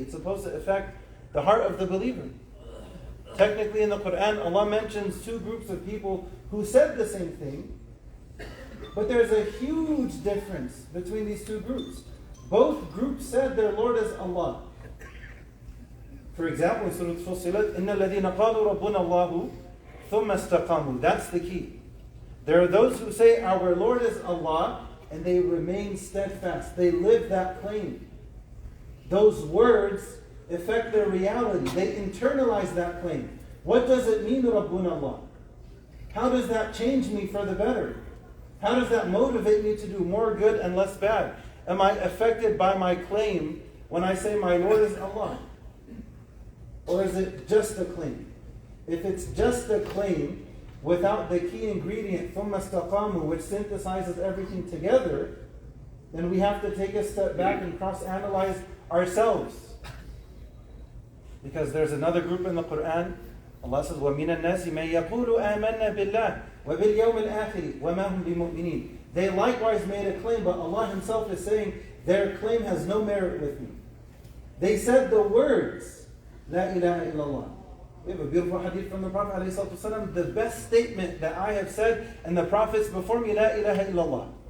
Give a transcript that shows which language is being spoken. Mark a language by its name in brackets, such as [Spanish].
[English] It's supposed to affect the heart of the believer. Technically in the Quran, Allah mentions two groups of people who said the same thing, but there's a huge difference between these two groups. Both groups said their Lord is Allah. For example, in Surah Fussilat, [Arabic] إِنَّ الَّذِينَ قَالُوا رَبُّنَا اللَّهُ ثُمَّ اسْتَقَامُوا. [English] That's the key. There are those who say, our Lord is Allah, and they remain steadfast. They live that claim. Those words affect their reality. They internalize that claim. What does it mean, Rabbuna Allah? How does that change me for the better? How does that motivate me to do more good and less bad? Am I affected by my claim when I say my Lord is Allah? Or is it just a claim? If it's just a claim without the key ingredient, [Arabic] ثُمَّ اسْتَقَامُوا, [English] which synthesizes everything together, then we have to take a step back and cross-analyze ourselves. Because there's another group in the Quran, Allah says, [Arabic] وَمِنَ النَّاسِ مَن يَقُولُ آمَنَّا بِاللَّهِ وَبِالْيَوْمِ الْآخِرِ وَمَا هُمْ بِمُؤْمِنِينَ. [English] They likewise made a claim, but Allah Himself is saying, their claim has no merit with me. They said the words, La ilaha illallah. We have a beautiful hadith from the Prophet ﷺ, the best statement that I have said and the prophets before me, La ilaha illallah.